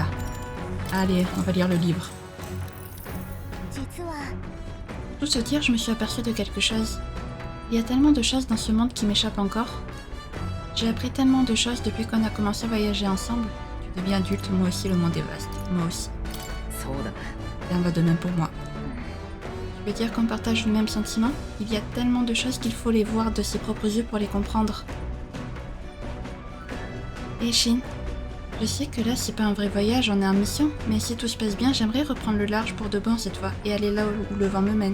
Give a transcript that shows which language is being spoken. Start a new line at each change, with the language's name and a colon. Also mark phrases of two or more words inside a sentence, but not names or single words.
French: Allez, on va lire le livre.
Japanese: 実は
French: Tout se dire, je me suis aperçue de quelque chose. Il y a tellement de choses dans ce monde qui m'échappent encore. J'ai appris tellement de choses depuis qu'on a commencé à voyager ensemble. Tu deviens adulte, moi aussi, le monde est vaste. Moi aussi.
Japanese: そうだな。
French: Ça en va de même pour moi. Je veux dire qu'on partage le même sentiment. Il y a tellement de choses qu'il faut les voir de ses propres yeux pour les comprendre. Et Shin, je sais que là, c'est pas un vrai voyage, on est en mission, mais si tout se passe bien, j'aimerais reprendre le large pour de bon cette fois et aller là où le vent me mène.